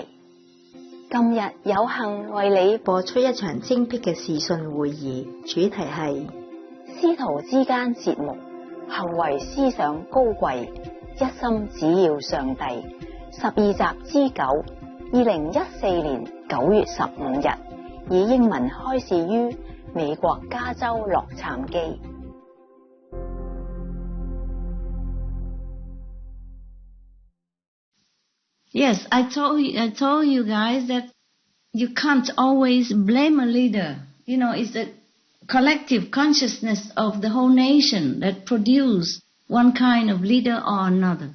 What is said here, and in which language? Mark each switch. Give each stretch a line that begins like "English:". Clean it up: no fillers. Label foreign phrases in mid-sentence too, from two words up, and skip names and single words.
Cantonese: 今日有幸為你播出一場精闢嘅視訊會議，主題係師徒之間節目，行為思想高貴，一心只要上帝。12集之9 2014年9月15日，以英文開示於美國加州洛杉磯。
English: Yes, I told you guys that you can't always blame a leader. You know, it's the collective consciousness of the whole nation that produce one kind of leader or another.